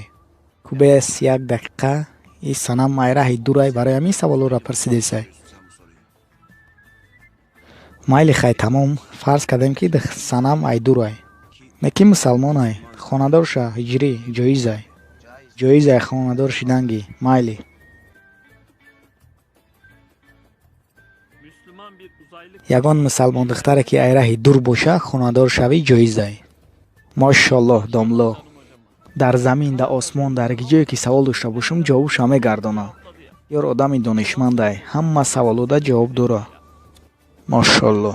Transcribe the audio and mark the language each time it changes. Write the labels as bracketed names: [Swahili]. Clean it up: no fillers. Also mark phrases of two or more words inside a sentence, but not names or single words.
[Tajik] кубес як дақиқа и санам май раҳи дурай барои ҳамин саволора пурсидесай. майли хай тамом фарз кардем ки санам ай дурай. неки мусалмонай хонадорша ҳиҷрӣ ҷоизай. ҷоизай хонадор шуданги майли. [Turkish] Müslüman bir uzaylı [Tajik] ягон мусалмон духтаре ки ай раҳи дур боша хонадор шавӣ ҷоизай. мошаллоҳ домло. дар замин дар осмон дар ҷое ки савол дошта бошам ҷавобша мегардонам. ёр одами донишмандай ҳама саволода ҷавоб дора. мошаллоҳ.